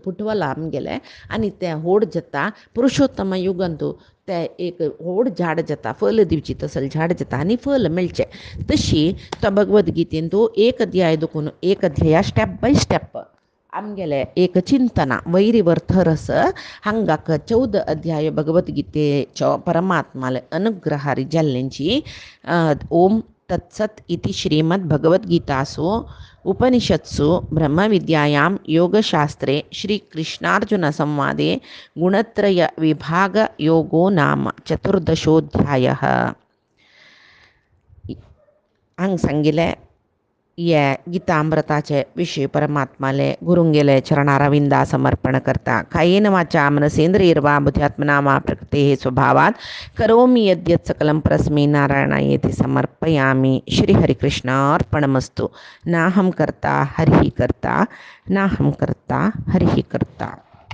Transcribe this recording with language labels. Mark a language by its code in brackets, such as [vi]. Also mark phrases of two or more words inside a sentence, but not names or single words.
[kok] फुटवला आमगेले आनी तें होड जाता पुरुषोत्तम युगांतू ते एक व्हड झाड जाता फल दिवची तसल झाड जाता आनी फल मेळचें तशी तो भगवद्गीतेन तूं एक अध्याय दुखून एक अध्याय [en] step by step [kok] आमगेले एक चिंतना वैरिवर्थ हांगाक 14 अध्याय भगवद्गीतेचो परमात्माले अनुग्रहारी जाल्ल्यांची [sa] ओम तत्सत इति श्रीमद्भगवद्गीतासु उपनिषत्सु ब्रह्मविद्यायां योगशास्त्रे श्रीकृष्णार्जुनसंवादे गुणत्रयविभागयोगो नाम 14. [kok] हांग सांगिल्लें ये गीतामृताचे विशय परमात्माले गुरुंगेले चरणारविंदा समर्पण करता. [sa] कायेन वाचा मनसेंद्रियर्वा बुद्ध्यात्मना वा प्रकृतेः स्वभावात् करोमि यद्यत् सकलं परस्मै नारायणायेति समर्पयामि. श्रीहरिकृष्णार्पणमस्तु. नाहं कर्ता हरिः कर्ता नाहं कर्ता हरिः कर्ता.